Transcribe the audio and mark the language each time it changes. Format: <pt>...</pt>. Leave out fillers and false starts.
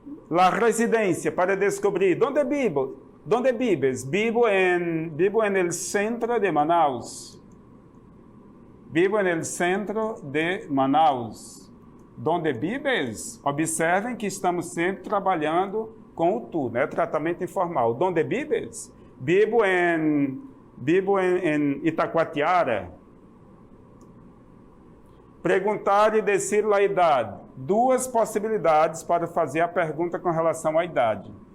<pt>La residência, para descobrir.</pt> <es>Donde vivo? Donde vives? Vivo en el centro de Manaus. Vivo en el centro de Manaus. Donde vives?</es> <pt>Observem que estamos sempre trabalhando com o tu, né? Tratamento informal.</pt> <es>Donde vives? Vivo en Itacoatiara.</es> <pt>Perguntar e dizer a idade. 2 possibilidades para fazer a pergunta com relação à idade.</pt>